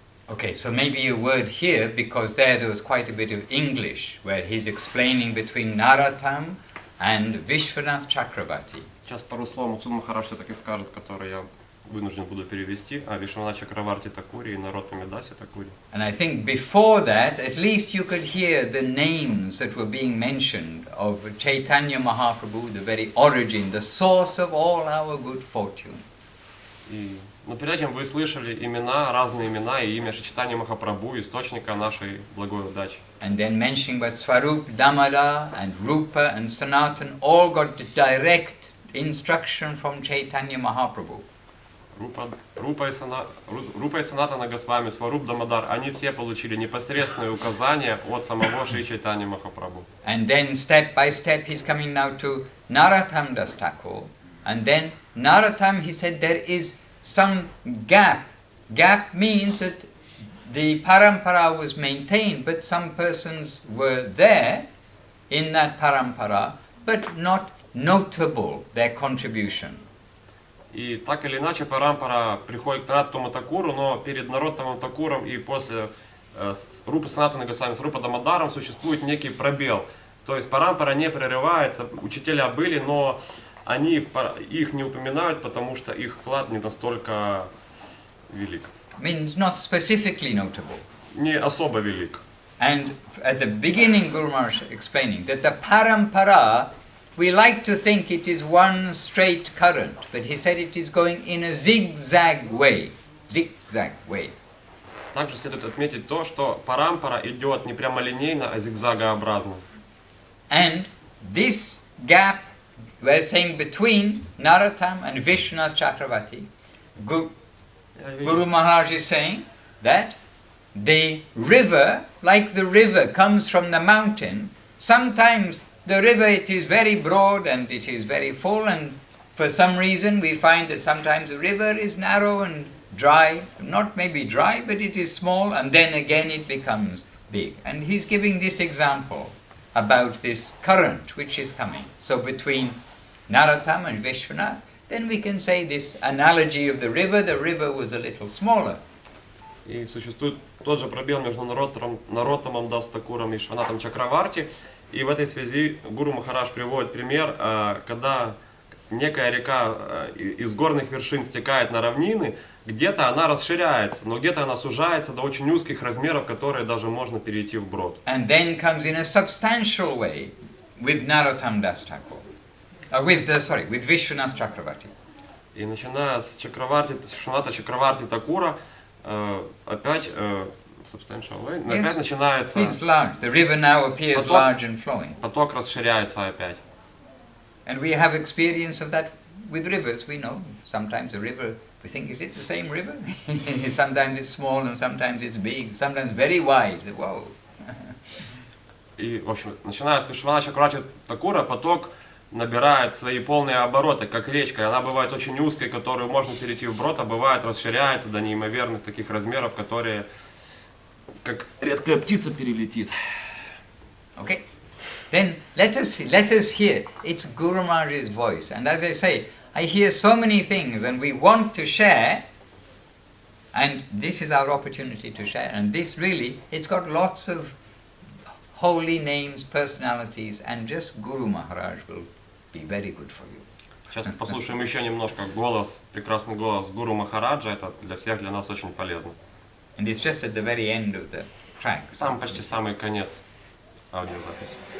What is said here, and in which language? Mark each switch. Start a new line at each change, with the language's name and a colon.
English: Okay, so maybe a word here, because there was quite a bit of English, where he's explaining between Narottam and Vishwanath Chakravarti.
Russian: Сейчас пару слов отцу Махарадж все-таки скажет, который я вынужден буду перевести, о Вишванат Чакраварти Такури и Нароттаме Дасе Такури.
English: And I think before that, at least you could hear the names that were being mentioned of Chaitanya Mahaprabhu, the very origin, the source of all our good fortune.
Russian: Но перед этим вы слышали разные имена и имя Чтания Махапрабху, источника нашей благой удачи.
English: And then mentioning about Swarup, Damodar, and Rupa and Sanatan, all got direct instruction from Chaitanya Mahaprabhu.
Russian: Рупа и Санатана Госвами, Сваруб Дамодар, они все получили непосредственное указание от самого Шри Чайтанья Махапрабху.
English: And then step by step he's coming now to Narottam Das Thakur. And then Narottam, he said, there is some gap. Gap means that the parampara was maintained, but some persons were there in that parampara, but not notable, their contribution.
Russian: И так или иначе Парампара приходит к Нароттаму Такуру, но перед Нароттамом Такуром и после с Рупа Санатана Госвами, с Рупа Дамадаром существует некий пробел. То есть парампара не прерывается, учителя были, но они их не упоминают, потому что их вклад не настолько велик.
English: Means not specifically notable.
Russian: Не особо велик.
English: And at the beginning, Guru Maharaj explaining that the parampara, we like to think it is one straight current, but he said it is going in a zigzag way. Zigzag way.
Russian: Также следует отметить то, что парампара идет не прямолинейно, а зигзагообразно.
English: And this gap, we're saying between Narottam and Vishwanath Chakravarti, Guru Maharaj is saying that the river, like the river comes from the mountain, sometimes the river it is very broad and it is very full, and for some reason we find that sometimes the river is narrow and dry, not maybe dry, but it is small, and then again it becomes big. And he's giving this example about this current which is coming. So between Narottam and Vishwanath, then we can say this analogy of the river was a little smaller.
Russian: И существует тот же пробел между Нароттамом Дастакуром и Вишванатом Чакраварти. И в этой связи Гуру Махарадж приводит пример, когда некая река из горных вершин стекает на равнины, где-то она расширяется, но где-то она сужается до очень узких размеров, которые даже можно перейти вброд.
English: And then comes in a substantial way with Narottam Das Thakur, with Vishwanath Chakravarti.
Russian: И начиная с Чакраварти, Вишваната Чакраварти Такура, опять
English: substantial way,
Russian: опять начинается.
English: It's large. The river now appears large and flowing.
Russian: Поток расширяется опять.
English: And we have experience of that with rivers. We know sometimes a river. We think, is it the same river? Sometimes it's small and sometimes it's big, sometimes very wide. Whoa.
Russian: И, в общем, начиная с Вишваната Чакраварти Такура, поток набирает свои полные обороты, как речка. Она бывает очень узкой, которую можно перейти вброд, а бывает расширяется до неимоверных таких размеров, которые, как редкая птица, перелетит.
English: Okay. Then let us hear. It's Guru Maharaj's voice. And as I say, I hear so many things and we want to share, and this is our opportunity to share. And this really, it's got lots of holy names, personalities, and just Guru Maharaj will be very good for you.
Russian: Сейчас послушаем еще немножко голос, прекрасный голос Гуру Махараджа. Это для всех, для нас очень полезно.
English: And it's just at the very end of the track.
Russian: Там почти самый конец аудиозаписи.